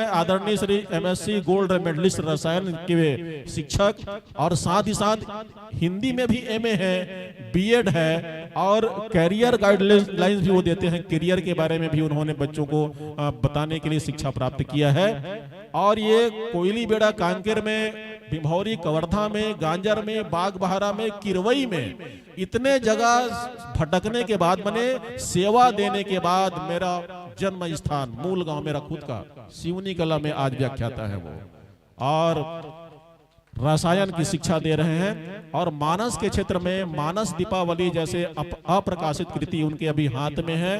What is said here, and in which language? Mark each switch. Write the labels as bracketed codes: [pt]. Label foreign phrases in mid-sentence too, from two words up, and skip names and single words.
[hi] आदरणीय श्री MSc [en] gold medalist [hi] रसायन के शिक्षक, और साथ ही साथ हिंदी में भी MA है, B.Ed है, और [en] career guidelines [hi] भी वो देते हैं। कैरियर के बारे में भी उन्होंने बच्चों को बताने के लिए शिक्षा प्राप्त किया है। और ये कोयली बेड़ा कांकेर में भिमौरी, कवर्धा में, गांजर में, बागबहरा में, किरवई में, इतने जगह भटकने के बाद, मैंने सेवा देने के बाद मेरा जन्म स्थान मूल गांव मेरा खुद का सिवनी कला में आज व्याख्याता है वो, और रसायन की शिक्षा दे रहे हैं। और मानस के क्षेत्र में मानस दीपावली जैसे अप्रकाशित कृति उनके अभी हाथ में है।